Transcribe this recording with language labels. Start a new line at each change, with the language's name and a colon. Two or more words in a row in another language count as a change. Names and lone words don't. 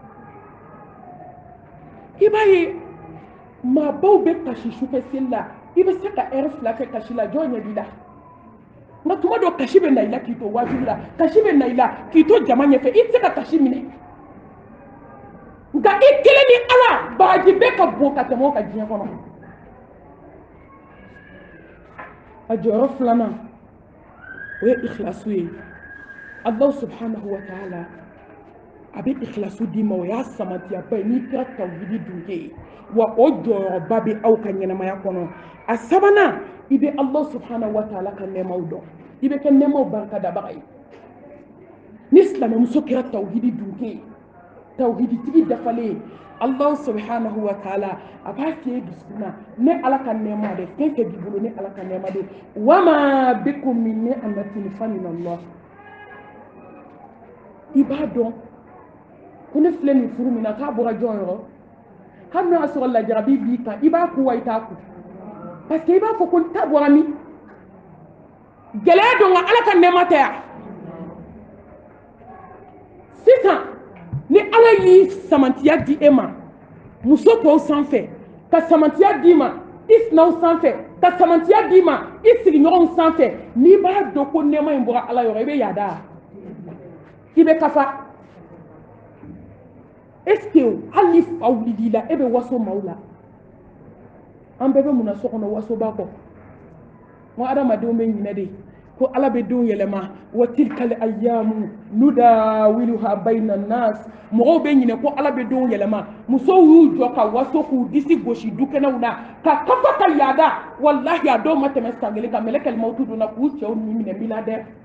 Bambara: i b'a ye maabaw bɛ kasi sufɛ seli la i bɛ se ka heure 2 kɛ kasi la jɔn ɲɛ b'i la nka tuma dɔ kasi bɛ na i la k'i to wajibi la kasi bɛ na i la k'i to jama ɲɛfɛ i tɛ se ka kasi minɛ nka i kelen ni ala baraji bɛɛ ka bon ka tɛmɛ o kan diɲɛ kɔnɔ a jɔyɔrɔ 2nan o ye ikhlasu ye
Arabic: الله سبحانه وتعالى
Bambara: a bɛ ikhlasu d'i ma o y'a samantiyaba ye n'i kɛra tawhidi dunke ye wa o jɔyɔrɔba bɛ aw ka ɲɛnamaya kɔnɔ a 3nan i bɛ
Arabic: الله سبحانه وتعالى
Bambara: ka nɛɛmaw dɔn i bɛ kɛ nɛɛmaw barikadabaga ye ni silamɛmuso kɛra tawhidi dunke ye tawhidi tigi dafalen
Arabic: الله سبحانه وتعالى
Bambara: a b'a f'i ye dusukun na ne ala ka nɛɛma de fɛn fɛn b'i bolo ne ala ka nɛɛma de
Arabic: وما بكم من نعمة فمن الله
Bambara: i b'a dɔn ko ne filɛ nin furu min na k'a bɔra jɔn yɔrɔ hali n'o y'a sɔrɔ lajarabi b'i kan i b'a kun wa i t'a kun
French: parce que
Bambara: i b'a fɔ ko ta bɔra min gɛlɛya don nka ala ka nɛɛma tɛ yan sisan ni ala y'i samantiya di e ma muso tɔw sanfɛ ka samantiya d'i ma i sinaw sanfɛ ka samantiya d'i ma i sigiɲɔgɔnw sanfɛ n'i b'a dɔn ko nɛɛma in bɔra ala yɔrɔ i bɛ yaada i bɛ kafa
French: est-ce que
Bambara: hali ni fa wulil'i la e bɛ waso maaw la an bɛɛ bɛ mun na so kɔnɔ wasoba kɔ n ko adamadenw bɛ ɲinɛ de ko ala bɛ denw yɛlɛma
Arabic: وتلك الأيام نداولها بين الناس
Bambara: mɔgɔw bɛ ɲinɛ ko ala bɛ denw yɛlɛma musow y'u jɔ ka waso k'u disi gosi dukɛnɛw na ka kafa ka yaada wallahi a dɔw ma tɛmɛ san 1 kan
Arabic: ملك الموت
Bambara: donna k'u cɛw ni minɛ milliardaire